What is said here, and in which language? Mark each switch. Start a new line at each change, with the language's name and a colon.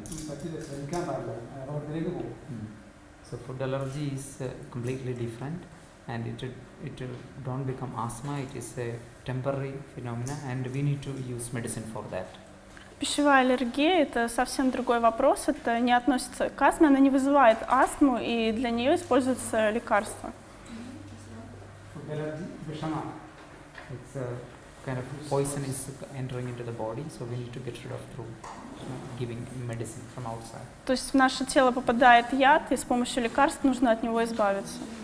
Malayalam: പറ്റില്ല, ശ്രമിക്കാൻ പാടില്ല, രോഗത്തിലേക്ക് പോകും.
English: So food allergy is completely different, and it don't become asthma. It is a temporary phenomena, and we need to use medicine for that.
Russian: Пищевая аллергия – это совсем другой вопрос. Это не относится к астме, она не вызывает астму, и для нее используются лекарства.
Malayalam: Food allergy വിഷമാണ്.
English: It's a kind of poison is entering into the body, so we need to get rid of through giving medicine from outside.
Russian: То есть в наше тело попадает яд, и с помощью лекарств нужно от него избавиться.